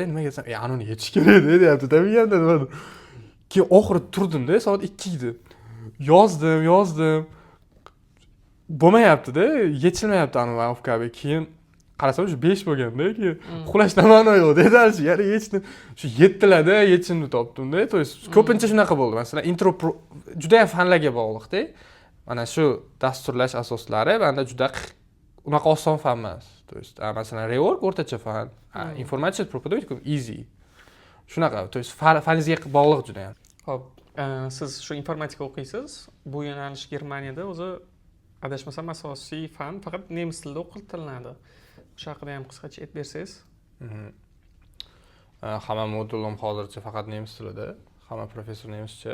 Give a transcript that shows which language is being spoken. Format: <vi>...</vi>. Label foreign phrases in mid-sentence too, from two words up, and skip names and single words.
<uz>Nimaga desam, uni yechish kerak-da, deyapti-da, miyamda nimadir. Keyin oxiri turdim-da, soat 2 edi. Yozdim. Bo'lmayapti-da, yechilmayapti anavkabi. Keyin qarasam shu 5 bo'lganda, keyin uxlashdan ma'no yo'q dedi. Yana yechdim. Shu 7larda yechimni topdim-da.</uz> <ru>То есть</ru> <uz>ko'pincha shunaqa bo'ldi. Masalan, intro juda ham fanlarga bog'liq-da. Mana shu dasturlash asoslari menda juda unaqa oson fan emas.</uz> <ru>То есть</ru> <uz>masalan, rework o'rtacha fan, informatsiya propodoytikum easy. Shunaqa,</uz> <ru>то есть</ru> <uz>faningizga bog'liq juda ham. Xo'p, siz shu informatika o'qiysiz. Bu yo'nalish Germaniyada o'zi adashmasam asosiy fan faqat nemis tilida o'qitiladi. O'sha haqida ham qisqacha aytib bersangiz. Hamma modulim hozircha faqat nemis tilida, hamma professor nemischa.</uz>